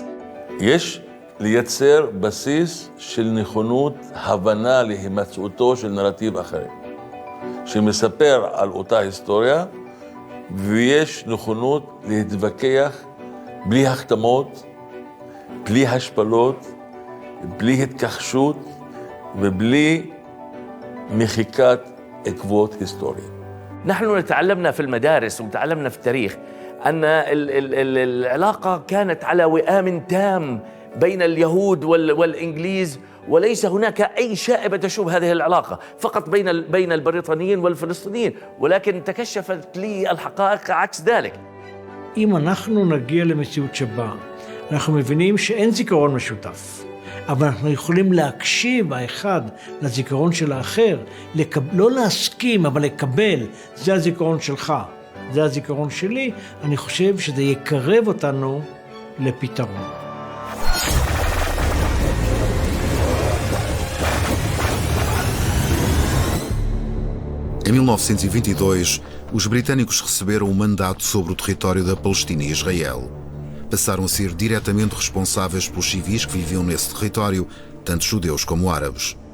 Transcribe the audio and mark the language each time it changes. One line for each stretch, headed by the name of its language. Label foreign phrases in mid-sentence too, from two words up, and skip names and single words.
Hebrew: יש לייצר בסיס של נכונות, הבנה להימצאותו של נרטיב אחר, שמספר על אותה היסטוריה, ויש נכונות להתווכח בלי החתמות, בלי השפלות, בלי התכחשות ובלי מחיקת עקבות היסטוריים.
Arabic: نحن تعلمنا في المدارس وتعلمنا في التاريخ أن العلاقة كانت على وئام تام بين اليهود والإنجليز، وليس هناك أي شائبة تشوب هذه العلاقة، فقط بين البريطانيين والفلسطينيين، ولكن تكشفت لي الحقائق عكس ذلك.
Hebrew: אם אנחנו נגיע למציאות שבה אנחנו מבינים שאין זיכרון משותף, אבל אנחנו יכולים להקשיב האחד לזיכרון של האחר, לא להסכים, אבל לקבל, זה הזיכרון שלך, זה הזיכרון שלי, אני חושב שזה יקרב אותנו לפתרון.
Portuguese: Em 1922, os britânicos receberam um mandato sobre o território da Palestina e Israel. Passaram a ser diretamente responsáveis pelos civis que viviam nesse território, tanto judeus como árabes.